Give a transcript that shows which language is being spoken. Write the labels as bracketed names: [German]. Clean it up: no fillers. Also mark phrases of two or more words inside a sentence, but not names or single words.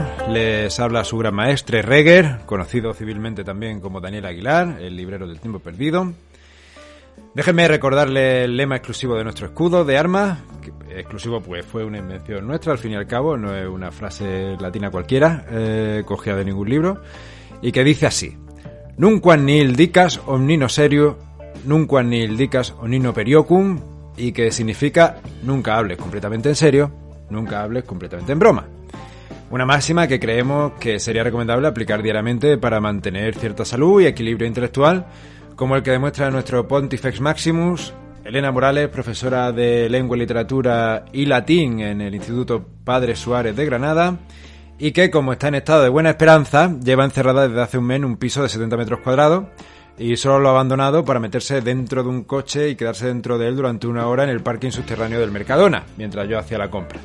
[Spanish] Les habla su gran maestre Reger, conocido civilmente también como Daniel Aguilar, el librero del Tiempo Perdido. Déjenme recordarle el lema exclusivo de nuestro escudo de armas, que exclusivo pues fue una invención nuestra, al fin y al cabo, no es una frase latina cualquiera, cogida de ningún libro, y que dice así: [Latin] Nunquam nihil dicas omnino serio, nunquam nihil dicas omnino periocum, [Spanish] y que significa nunca hables completamente en serio, nunca hables completamente en broma. Una máxima que creemos que sería recomendable aplicar diariamente para mantener cierta salud y equilibrio intelectual, como el que demuestra nuestro [Latin] Pontifex Maximus, [Spanish] Elena Morales, profesora de Lengua, Literatura y Latín en el Instituto Padre Suárez de Granada, y que, como está en estado de buena esperanza, lleva encerrada desde hace un mes en un piso de 70 metros cuadrados y solo lo ha abandonado para meterse dentro de un coche y quedarse dentro de él durante una hora en el parking subterráneo del Mercadona, mientras yo hacía la compra.